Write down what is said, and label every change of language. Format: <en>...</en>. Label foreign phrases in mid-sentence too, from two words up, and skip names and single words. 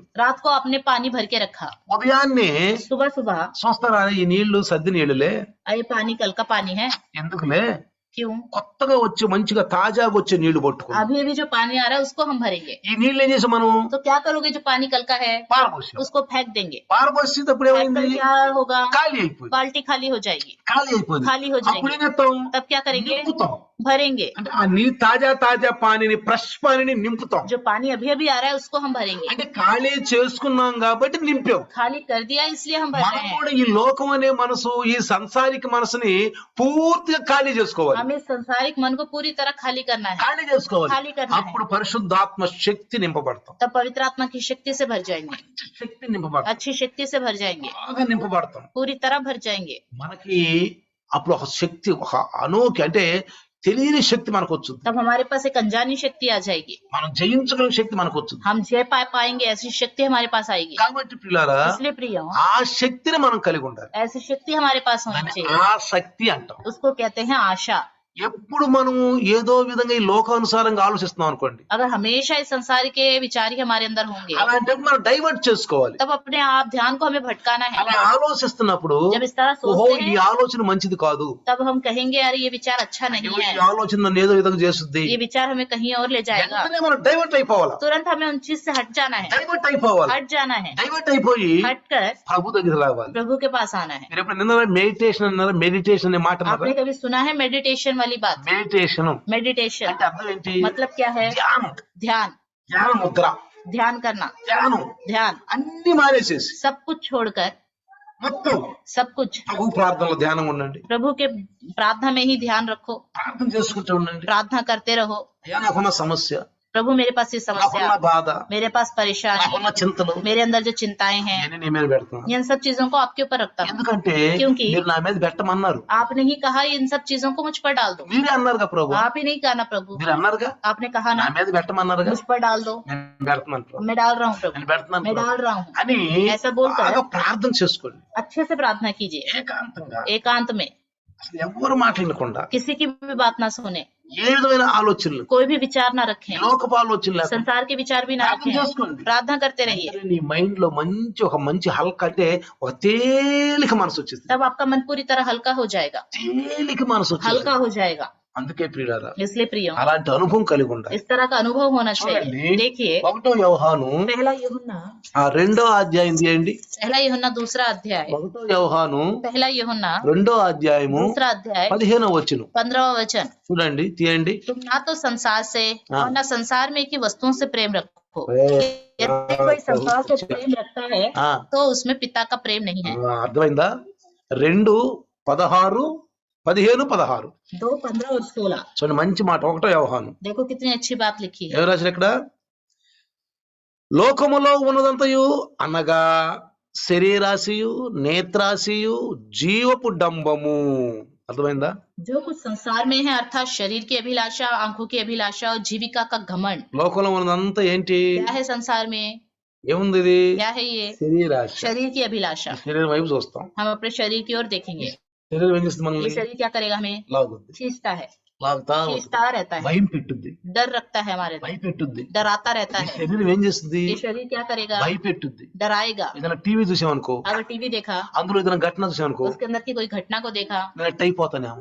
<hi>रात को आपने पानी भर के रखा,</hi> <te>ఉదయాన్నే</te> <hi>सुबह सुबह</hi> <te>చూస్తారా ఈ నీళ్లు సద్ది నీళ్ళులే,</te> <hi>ये पानी कल का पानी है,</hi> <te>ఎందుకులే,</te> <hi>क्यों?</hi> <te>కొత్తగా వచ్చి మంచిగా తాజాగా వచ్చే నీళ్లు పట్టుకున్నాం.</te> <hi>अभी अभी जो पानी आ रहा है उसको हम भरेंगे,</hi> <te>ఈ నీళ్ళు ఏం చేసాం మనం,</te> <hi>तो क्या करोगे? जो पानी कल का है</hi> <te>పారబోసాం.</te> <hi>उसको फेंक देंगे,</hi> <te>పారబోసేటప్పుడు</te> <hi>फेंक</hi> <te>ఏమైంది,</te> <hi>कर क्या होगा?</hi> <te>ఖాళీ అయిపోయింది.</te> <hi>बाल्टी खाली हो जाएगी,</hi> <te>ఖాళీ అయిపోయింది.</te> <hi>खाली हो</hi> <te>అప్పుడు</te> <hi>जाएगी।</hi> <te>ఏం చేస్తాం,</te> <hi>तब क्या करेंगे?</hi> <te>నింపుతాం.</te> <hi>भरेंगे।</hi> <te>అంటే ఆ నీ తాజా పానీని, ఫ్రెష్ పానీని నింపుతాం.</te> <hi>जो पानी अभी अभी आ रहा है उसको हम भरेंगे,</hi> <te>అంటే ఖాళీ చేసుకున్నాం కాబట్టి నింపాం.</te> <hi>खाली कर दिया इसलिए हम भर</hi> <te>మనం</te> <hi>रहे हैं।</hi> <te>కూడా ఈ లోకం అనే మనసు, ఈ సంసారిక మనసుని పూర్తిగా ఖాళీ చేసుకోవాలి.</te> <hi>हमें संसारिक मन को पूरी तरह खाली करना है,</hi> <te>ఖాళీ చేసుకోవాలి.</te> <hi>ఖాళీ करना है।</hi> <te>అప్పుడు పరిశుద్ధాత్మ శక్తి నింపబడతాం.</te> <hi>तब पवित्र आत्मा की शक्ति से भर जाएंगे,</hi> <te>శక్తి నింపబడతాం,</te> <hi>अच्छी शक्ति से भर जाएंगे,</hi> <te>బాగా నింపబడతాం.</te> <hi>पूरी तरह भर जाएंगे।</hi> <te>మనకి అప్పుడు ఒక శక్తి, ఒక అనోకి అంటే తెలియని శక్తి మనకు వచ్చింది.</te> <hi>तब हमारे पास एक अनजानी शक्ति आ जाएगी,</hi> <te>మనం జయించగల శక్తి మనకు వచ్చింది.</te> <hi>हम जय पा पाएंगे, ऐसी शक्ति हमारे पास आएगी।</hi> <te>కాబట్టి పిల్లారా</te> <hi>इसलिए प्रियो</hi> <te>ఆ శక్తిని మనం కలిగి ఉండాలి.</te> <hi>ऐसी शक्ति हमारे पास होनी</hi> <te>దాన్ని</te> <hi>चाहिए,</hi> <te>ఆసక్తి అంటాం.</te> <hi>उसको कहते हैं आशा।</hi> <te>ఎప్పుడు మనం ఏదో విధంగా ఈ లోకానుసారంగా ఆలోచిస్తున్నాం అనుకోండి,</te> <hi>अगर हमेशा इस संसार के विचार ही हमारे अंदर होंगे,</hi> <te>అలాంటప్పుడు మనం డైవర్ట్ చేసుకోవాలి.</te> <hi>तब अपने आप ध्यान को हमें भटकाना है.</hi> <te>అలా ఆలోచిస్తున్నప్పుడు</te> <hi>जब इस तरह</hi> <te>ఓహో</te> <hi>सोचते</hi> <te>ఈ</te> <hi>हैं,</hi> <te>ఆలోచన మంచిది కాదు,</te> <hi>तब हम कहेंगे अरे ये विचार अच्छा नहीं</hi> <te>ఈ</te> <hi>है,</hi> <te>ఆలోచన నన్ను ఏదో విధంగా చేస్తుంది,</te> <hi>ये विचार हमें कहीं और ले जाएगा.</hi> <te>వెంటనే మనం డైవర్ట్ అయిపోవాలి.</te> <hi>तुरंत हमें उन चीज से हट जाना है,</hi> <te>డైవర్ట్ అయిపోవాలి.</te> <hi>हट जाना है,</hi> <te>డైవర్ట్ అయిపోయి</te> <hi>हटकर</hi> <te>ప్రభు దగ్గర రావాలి.</te> <hi>प्रभु के पास आना है.</hi> <te>మీరు ఎప్పుడు నిన్న మెడిటేషన్ అన్నారా? మెడిటేషన్ అనే మాట</te> <hi>आपने कभी सुना है मेडिटेशन वाली बात?</hi> <te>మెడిటేషన్</te> <hi>मेडिटेशन</hi> <te>అంటే అర్థం ఏంటి?</te> <hi>मतलब क्या है?</hi> <te>ధ్యానం,</te> <hi>ध्यान,</hi> <te>ధ్యాన ముద్ర,</te> <hi>ध्यान करना,</hi> <te>ధ్యానం</te> <hi>ध्यान,</hi> <te>అన్ని మానేసేసి</te> <hi>सब कुछ छोड़कर,</hi> <te>మొత్తం</te> <hi>सब कुछ</hi> <te>ప్రభు ప్రార్థనలో ధ్యానం ఉండండి,</te> <hi>प्रभु के प्रार्थना में ही ध्यान रखो,</hi> <te>ప్రార్థన చేసుకుంటూ ఉండండి.</te> <hi>प्रार्थना करते रहो.</hi> <te>అయ్యా నాకున్న సమస్య,</te> <hi>प्रभु मेरे पास ये समस्या,</hi> <te>నాకున్న బాధ,</te> <hi>मेरे पास परेशानी,</hi> <te>నాకున్న చింతలు</te> <hi>मेरे अंदर जो चिंताएं हैं,</hi> <te>నేను నీ మీద పెడతాను.</te> <hi>इन सब चीजों को आपके ऊपर रखता हूँ.</hi> <te>ఎందుకంటే</te> <hi>क्योंकि</hi> <te>మీరు నా మీద పెట్టమన్నారు.</te> <hi>आपने ही कहा इन सब चीजों को मुझ पर डाल दो.</hi> <te>మీరే అన్నారుగా ప్రభు,</te> <hi>आप ही नहीं कहा ना प्रभु,</hi> <te>మీరు అన్నారుగా</te> <hi>आपने कहा</hi> <te>నా</te> <hi>ना</hi> <te>మీద పెట్టమన్నారుగా,</te> <hi>मुझ पर डाल दो.</hi> <te>నేను పెడుతున్నాను ప్రభు,</te> <hi>मैं डाल रहा हूँ प्रभु,</hi> <te>నేను పెడుతున్నాను</te> <hi>मैं</hi> <te>ప్రభు</te> <hi>डाल रहा हूँ.</hi> <te>అని</te> <hi>ऐसा बोलकर</hi> <te>బాగా ప్రార్థన చేసుకోండి.</te> <hi>अच्छे से प्रार्थना कीजिए,</hi> <te>ఏకాంతంగా</te> <hi>एकांत में,</hi> <te>అసలు ఎవరు మాట్లాడకుండా,</te> <hi>किसी की भी बात ना सुने,</hi> <te>ఏ విధమైన ఆలోచనలు,</te> <hi>कोई भी विचार ना रखें,</hi> <te>లోకపు ఆలోచనలు లేకుండా</te> <hi>संसार के विचार भी ना</hi> <te>ప్రార్థన</te> <hi>रखें,</hi> <te>చేసుకోండి.</te> <hi>प्रार्थना करते रहिए.</hi> <te>నీ మైండ్ లో మంచి హల్క అంటే ఒక తేలిక మనసు వచ్చేది,</te> <hi>तब आपका मन पूरी तरह हल्का हो जाएगा,</hi> <te>తేలిక మనసు వచ్చేది.</te> <hi>हल्का हो जाएगा.</hi> <te>అందుకే ప్రియులారా</te> <hi>इसलिए प्रियो,</hi> <te>అలాంటి అనుభవం కలిగి ఉండాలి.</te> <hi>इस तरह का अनुभव होना चाहिए.</hi> <te>చూడండి,</te> <hi>देखिए,</hi> <te>1వ యోహాను</te> <hi>पहला यूहन्ना,</hi> <te>ఆ 2వ అధ్యాయం తీయండి.</te> <hi>पहला यूहन्ना दूसरा अध्याय,</hi> <te>1వ యోహాను</te> <hi>पहला यूहन्ना</hi> <te>2వ అధ్యాయము</te> <hi>दूसरा अध्याय</hi> <te>15వ వచనం</te> <hi>15वां वचन.</hi> <te>చూడండి, తీయండి.</te> <hi>तुम ना तो संसार से हाँ। और ना संसार में की वस्तुओं से प्रेम रखो. यदि कोई संसार से प्रेम रखता है ఆ, तो उसमें पिता का प्रेम नहीं है.</hi> <te>అర్థమైందా? 2:16, 15:16</te> <hi>2:15 और 16.</hi> <te>చూడండి, మంచి మాట. 1వ యోహాను</te> <hi>देखो कितनी अच्छी बात लिखी है.</hi> <te>ఎవరు రాశారు ఇక్కడ? లోకములో ఉన్నదంతయు అనగా శరీరాశయు, నేత్రాశయు, జీవపు డంబము. అర్థమైందా?</te> <hi>जो कुछ संसार में है अर्थात शरीर की अभिलाषा, आंखों की अभिलाषा और जीविका का घमंड.</hi> <te>లోకంలో ఉన్నదంతా ఏంటి?</te> <hi>क्या है संसार में?</hi> <te>ఏముంది ఇది?</te> <hi>क्या है ये?</hi> <te>శరీరాశ.</te> <hi>शरीर की अभिलाषा.</hi> <te>శరీరం వైపు చూస్తాం.</te> <hi>हम अपने शरीर की ओर देखेंगे.</hi> <te>శరీరం ఏం చేస్తుంది?</te> <hi>ये</hi> <te>మనల్ని</te> <hi>शरीर क्या करेगा? हमें</hi> <te>లాగుద్ది,</te> <hi>खींचता है,</hi> <te>లాగుతా ఉంటుంది.</te> <hi>खींचता रहता है,</hi> <te>భయం పెట్టుద్ది,</te> <hi>डर रखता है हमारे अंदर,</hi> <te>భయపెట్టుద్ది.</te> <hi>डराता रहता</hi> <te>ఈ</te> <hi>है.</hi> <te>శరీరం ఏం చేస్తుంది?</te> <hi>ये शरीर क्या करेगा?</hi> <te>భయపెట్టుద్ది.</te> <hi>डराएगा.</hi> <te>ఏదైనా టీవీ చూసామనుకో,</te> <hi>अगर टीवी देखा,</hi> <te>అందులో ఏదైనా ఘటన చూసామనుకో,</te> <hi>उसके अंदर की कोई घटना को देखा,</hi> <te>నేను ఎట్ అయిపోతానేమో,</te>